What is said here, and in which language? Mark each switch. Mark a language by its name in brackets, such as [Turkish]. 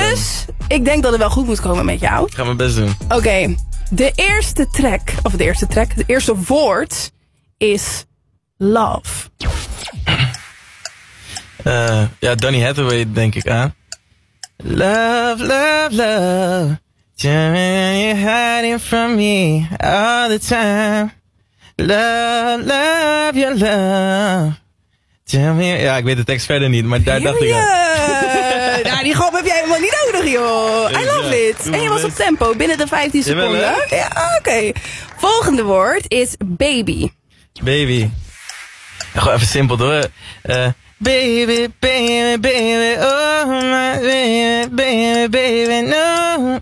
[Dutch] dan. Dus, ik denk dat het wel goed moet komen met jou. Ik ga mijn best doen. Oké, okay. De eerste woord is love. Ja, Donny Hathaway denk ik aan. [English] Love, love, love. Jamming, you're hiding from me all the time. Love, love, your love. Tell me. [Dutch] Ja, ik weet de tekst verder niet, maar daar dacht ik aan. Ja, die grap heb jij helemaal niet nodig, joh. [English] I love it. [Dutch] En je was op tempo, binnen de 15 seconden. Ja, oké. Okay. Volgende woord is baby. [English] Baby. [Dutch] Ja, gewoon even simpel, hoor. [English] Baby, baby, baby, oh my baby, baby, baby, no.